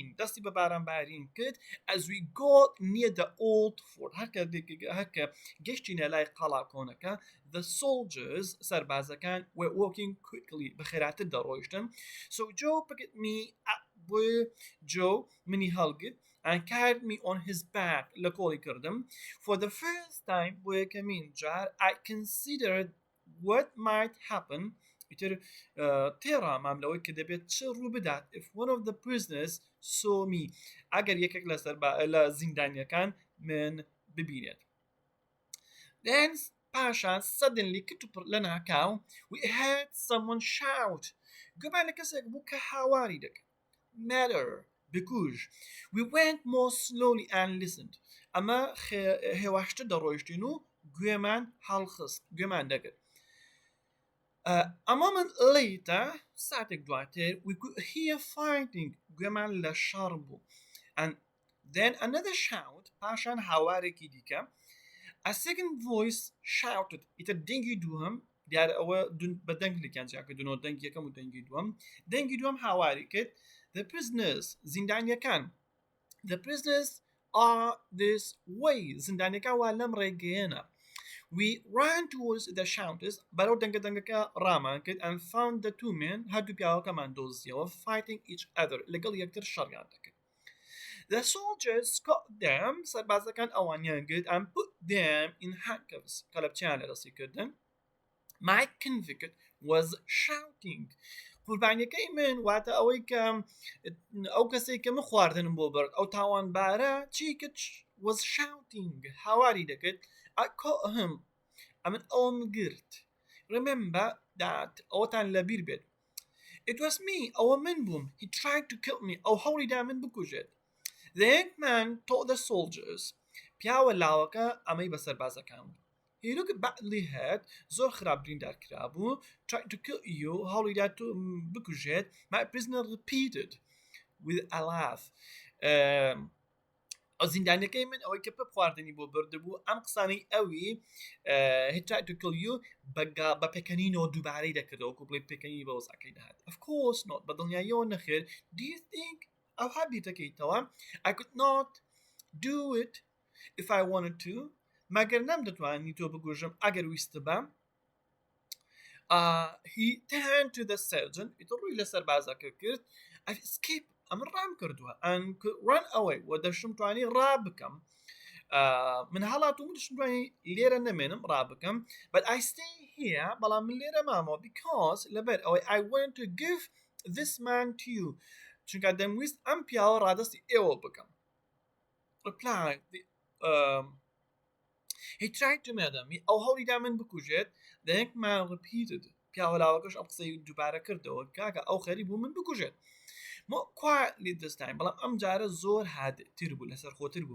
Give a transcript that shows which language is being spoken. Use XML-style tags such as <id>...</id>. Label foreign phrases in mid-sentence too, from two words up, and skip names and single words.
<ckb>دەستی بە باران بارین کرد</ckb> <en>as we got near the old fort.</en> <ckb>هەرکە گەشتینە لای قەڵا کۆنەکە</ckb> <en>the soldiers</en> <ckb>سەربازەکان</ckb> <en>were walking quickly</en> <ckb>بەخێراتر دەڕۆیشتن.</ckb> <en>So Joe picked me up with Joe</en> <ckb>منی هەڵگرت</ckb> <en>and carried me on his back</en> <ckb>لە کۆڵی کردم.</ckb> <en>For the first time</en> <ckb>بۆ یەکەمین جار</ckb> <en>I considered what might happen.</en> <ckb>ئیتر تێڕامام لەوەی کە دەبێت چ ڕوو بدات</ckb> <en>if one of the prisoners saw me</en> <ckb>ئەگەر یەکێک لە زیندانیەکان من ببینێت.</ckb> <en>Then پاشان suddenly</en> <ckb>کتوپڕ لە ناکاو</ckb> <en>we heard someone shout.</en> <ckb>گومان لە کەسێک بوو کە هاواری دەکرد.</ckb> <en>Matter بکوژ. We went more slowly and listened.</en> <ckb>ئەمە هێواشتر دەڕۆیشتین و گوێمان هەڵخست گوێمان دەکرد.</ckb> <en>A moment later</en> <ckb>ساتێک دواتر</ckb> <en>we could hear fighting</en> <ckb>گوێمان لە شەڕ بوو.</ckb> <en>And then another shout</en> <ckb>پاشان هاوارێکی دیکە.</ckb> <en>A second voice shouted.</en> <ckb>ئیتر دەنگی دووەم دیارە ئەوە بە دەنگ لێکیان جیاکردنەوە دەنگی یەکەم و دەنگی دووەم. دەنگی دووەم هاواری کرد</ckb> <en>the prisoners</en> <ckb>زیندانیەکان</ckb> <en>the prisoners are this way</en> <ckb>زیندانیەکان وا لەم ڕێگەیەنە.</ckb> <en>We ran towards the shouters</en> <ckb>بەرەو دەنگەکە ڕامان کرد</ckb> <en>and found the two men</en> <ckb>هەردوو پیاوەکەمان دۆزیەوە</ckb> <en>fighting each other</en> <ckb>لەگەڵ یەکتر شەڕیان دەکرد.</ckb> <en>The soldiers caught them</en> <ckb>سەربازەکان ئەوانیان گرت</ckb> <en>and put them in handcuffs</en> <ckb>کەلەپچیان لەدەستی کردن.</ckb> <en>My convict was shouting.</en> <ckb>قوربانیەکەی من واتە ئەوەی کە ئەو کەسێک کە من خواردنم بۆ برد ئەو تاوانبارە چی کرد</ckb> <en>was shouting</en> <ckb>هاواری دەکرد.</ckb> <en>I caught him.</en> <ckb>ئەمن ئەوم گرت.</ckb> <en>Remember that</en> <ckb>ئەوەتان لەبیر بێت.</ckb> <en>It was me</en> <ckb>ئەوە من بووم.</ckb> <en>He tried to kill me</en> <ckb>ئەو هەوڵیدا من بکوژێت.</ckb> <en>The young man told the soldiers</en> <ckb>پیاوە لاوەکە ئەمەی بە سەربازەکان بوو.</ckb> <en>He looked badly hurt</en> <ckb>زۆر خراپ بریندار کرابوو.</ckb> <en>Tried to kill you</en> <ckb>هەوڵیدا تو بکوژێت.</ckb> <en>My prisoner repeated with a laugh.</en> <ckb>زیندانەکەی من ئەوەی کە پپ خواردنی بۆ بردبوو ئەم قسانەی ئەوی</ckb> <en>he tried to kill you</en> <ckb>بە پێکەنینەوە دووبارەی دەکردەوە وەکو بڵێ پێکەنی بە وەزعەکەی دەهات.</ckb> <en>Of course not</en> <ckb>بە دڵنیاییەوە نەخێر.</ckb> <en>Do you think</en> <ckb>ئەو هەبیتەکەیتەوە</ckb> <en>I could not do it if I wanted to</en> <ckb>مەگەر نەمدەتوانی تۆ بگوژم ئەگەر ویستە بە.</ckb> <en>He turned to the sergeant</en> <ckb>ئیتر ڕووی لە سەربازەکە کرد.</ckb> <en>I've escaped</en> <ckb>ئەمن ڕام کردووە</ckb> <en>and could run away</en> <ckb>و دەشم توانی ڕابکەم. من هەڵاتوم دەشم توانی لێرە نەمێنم ڕابکەم.</ckb> <en>But I stay here</en> <ckb>بەڵام من لێرە مامەوە</ckb> <en>because</en> <ckb>لەبەر ئەوەی</ckb> <en>I want to give this man to you</en> <ckb>چونکە دەمویست ئەم پیاوە ڕادەستی ئێوە بکەم.</ckb> <en>Replied He tried to murder me</en> <ckb>ئەو هەوڵیدا من بکوژێت.</ckb> <en>The young man repeated</en> <ckb>پیاوە لاوەکەش ئەم قسەی دووبارە کردەوە کاکە ئەو خەری بوو من بکوژێت.</ckb> <en>More quietly this time</en> <ckb>بەڵام ئەم جارە زۆر هادئتر بوو لەسەر خۆتر بوو.</ckb>